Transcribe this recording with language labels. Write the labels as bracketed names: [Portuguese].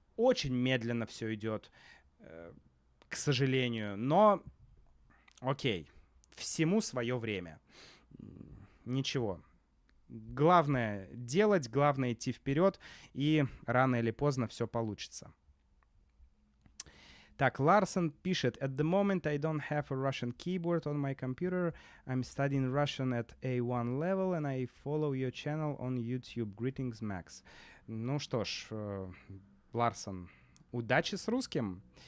[Russian] Очень медленно все идет, к сожалению, но окей, всему свое время. Ничего. Главное делать, главное идти вперед, и рано или поздно все получится. Так, Ларсон пишет: [English] At the moment I don't have a Russian keyboard on my computer. I'm studying Russian at A1 level, and I follow your channel on YouTube. Greetings, Max. [Russian] Ну что ж, Ларсон, удачи с русским.